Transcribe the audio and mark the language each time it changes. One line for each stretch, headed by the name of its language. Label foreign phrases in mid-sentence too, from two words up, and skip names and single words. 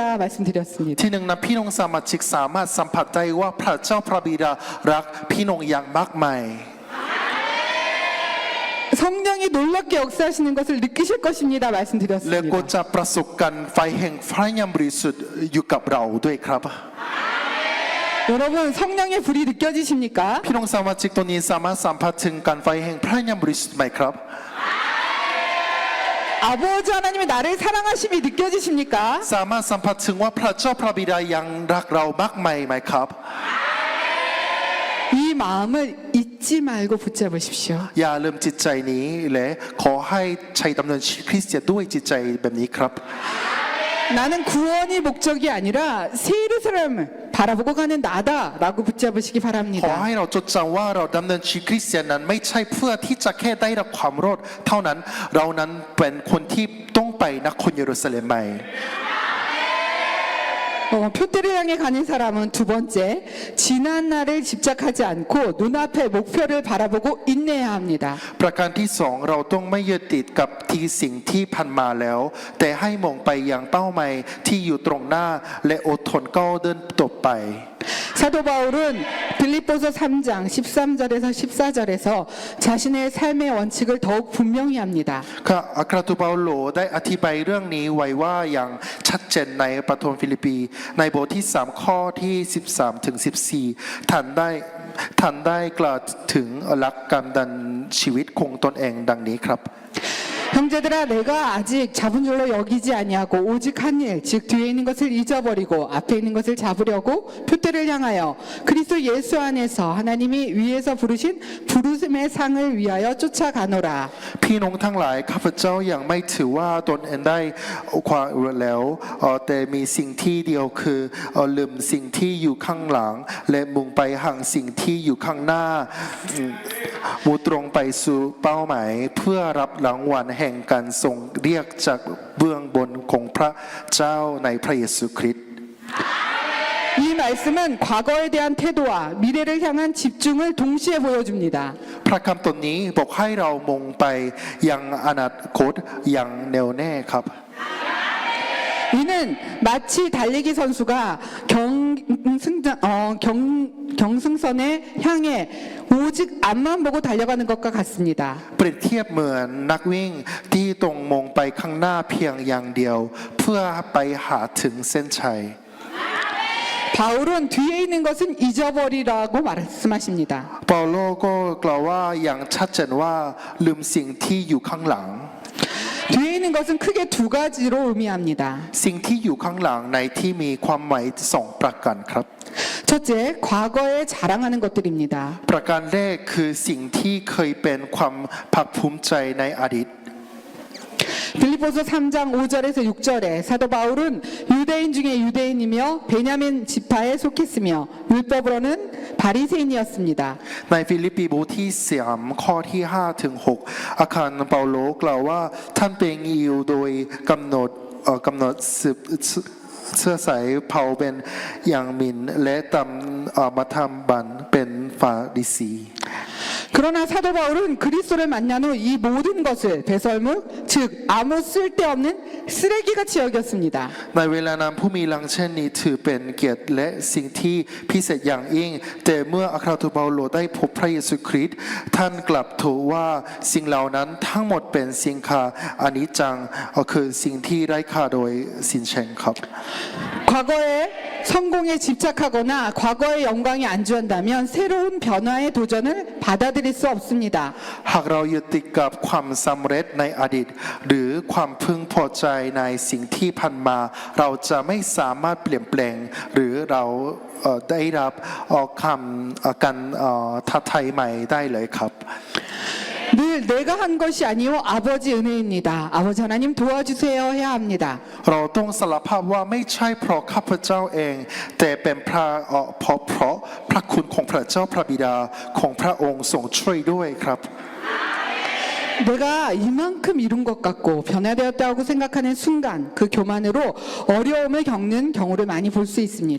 Korean: 말씀드렸습니다.
Thai: ที่หนึ่งนะพี่น้องสมาชิกสามารถสัมผัสได้ว่าพระเจ้าพระบิดารักพี่น้องอย่างมากมาย
Korean: 성령이 놀랍게 역사하시는 것을 느끼실 것입니다.
Thai: และก็
Korean: 말씀드렸습니다.
Thai: จะประสบกันไฟแห่งพระยามบริสุทธิ์อยู่กับเราด้วยครับ
Korean: 여러분 성령의 불이 느껴지십니까?
Thai: พี่น้องสมาชิกตัวนี้สามารถสัมผัสถึงการไฟแห่งพระยามบริสุทธิ์ไหมครับ
Korean: 아버지 하나님이 나를 사랑하심이 느껴지십니까?
Thai: สามารถสัมผัสถึงว่าพระเจ้าพระบิดายังรักเรามากมายไหมครับ
Korean: 이 마음을 잊지 말고 붙잡으십시오.
Thai: อย่าลืมจิตใจนี้และขอให้ใช้ดำเนินชีวิตคริสเตียนด้วยจิตใจแบบนี้ครับ
Korean: 나는 구원이 목적이 아니라 새 예루살렘을 바라보고 가는 나다라고 붙잡으시기
Thai: ขอ
Korean: 바랍니다.
Thai: ให้เราจดจำว่าเราดำเนินชีวิตคริสเตียนนั้นไม่ใช่เพื่อที่จะแค่ได้รับความรอดเท่านั้น เรานั้นเป็นคนที่ต้องไปนครเยรูซาเล็มใหม่
Korean: 표대를 향해 가는 사람은 두 번째, 지난 날을 집착하지 않고 눈앞의 목표를 바라보고 인내해야 합니다.
Thai: ประการที่สองเราต้องไม่ยึดติดกับที่สิ่งที่ผ่านมาแล้ว แต่ให้มองไปยังเป้าหมายที่อยู่ตรงหน้าและอดทนก้าวเดินต่อไป
Korean: 사도 바울은 빌립보서 3장 13절에서 14절에서 자신의 삶의 원칙을 더욱 분명히 합니다.
Thai: ค่ะอัครทูตเปาโลได้อธิบายเรื่องนี้ไว้ว่าอย่างชัดเจนในปฐมฟิลิปปีในบทที่3ข้อที่13ถึง14ท่านได้กล่าวถึงหลักการดำเนินชีวิตของตนเองดังนี้ครับ
Korean: 형제들아 내가 아직 잡은 줄로 여기지 아니하고 오직 한 일 즉 뒤에 있는 것을 잊어버리고 앞에 있는 것을 잡으려고 표대를 향하여 그리스도 예수 안에서 하나님이 위에서 부르신 부르심의 상을 위하여 쫓아가노라.
Thai: พี่น้องทั้งหลายข้าพเจ้ายังไม่ถือว่าตนเองได้ความแล้วแต่มีสิ่งที่เดียวคือลืมสิ่งที่อยู่ข้างหลังและมุ่งไปหาสิ่งที่อยู่ข้างหน้ามุ่งตรงไปสู่เป้าหมายเพื่อรับรางวัลแห่งการทรงเรียกจากเบื้องบนของพระเจ้าในพระเยซูคริสต์
Korean: 이 말씀은 과거에 대한 태도와 미래를 향한 집중을 동시에 보여줍니다.
Thai: พระคำตนนี้บอกให้เรามุ่งไปยังอนาคตอย่างแน่วแน่ครับ
Korean: 이는 마치 달리기 선수가 경승선에 향해 오직 앞만 보고 달려가는 것과 같습니다.
Thai: เปรียบเทียบเหมือนนักวิ่งที่ตรงมองไปข้างหน้าเพียงอย่างเดียว เพื่อไปหาถึงเส้นชัย
Korean: 바울은 뒤에 있는 것은 잊어버리라고 말씀하십니다.
Thai: เปาโลก็กล่าวว่าอย่างชัดเจนว่าลืมสิ่งที่อยู่ข้างหลัง
Korean: 뒤에 있는 것은 크게 두 가지로 의미합니다.
Thai: สิ่งที่อยู่ข้างหลังในที่มีความหมายสองประการครับ
Korean: 첫째, 과거에 자랑하는 것들입니다.
Thai: ประการแรกคือสิ่งที่เคยเป็นความภาคภูมิใจในอดีต
Korean: 빌립보서 3장 5절에서 6절에 사도 바울은 유대인 중에 유대인이며 베냐민 지파에 속했으며 율법으로는 바리새인이었습니다.
Thai: ในฟิลิปปีบทที่3ข้อที่5ถึง6อาคารเปาโลกล่าวว่าท่านเป็นยิวโดยกำหนดสืบเชื้อสายเผ่าเป็นอย่างมินและตามมัธยบันเป็นฟาริสี
Korean: 그러나 사도 바울은 그리스도를 만난 후 이 모든 것을 배설물 즉 아무 쓸데없는 쓰레기같이 여겼습니다.
Thai: ในเวลานั้นผู้มีลังเช่นนี้ถือเป็นเกียรติและสิ่งที่พิเศษอย่างยิ่งแต่เมื่ออัครทูตเปาโลได้พบพระเยซูคริสต์ท่านกลับถูกว่าสิ่งเหล่านั้นทั้งหมดเป็นสิ่งค่าอนิจจังคือสิ่งที่ไร้ค่าโดยสิ้นเชิงครับ
Korean: 과거의 성공에 집착하거나 과거의 영광에 안주한다면 새로운 변화의 도전을 받아들일 수 없습니다.
Thai: หากเรายึดติดกับความสำเร็จในอดีตหรือความพึงพอใจในสิ่งที่ผ่านมาเราจะไม่สามารถเปลี่ยนแปลงหรือเราได้รับการท้าทายใหม่ได้เลยครับ
Korean: 늘 내가 한 것이 아니오 아버지 은혜입니다. 아버지 하나님 도와주세요 해야 합니다.
Thai: เราต้องสารภาพว่าไม่ใช่เพราะข้าพเจ้าเองแต่เป็นเพราะพระคุณของพระเจ้าพระบิดาของพระองค์ทรงช่วยด้วยครับ
Korean: 내가 이만큼 이룬 것 같고 변화되었다고 생각하는 순간 그 교만으로 어려움을 겪는 경우를 많이 볼 수 있습니다.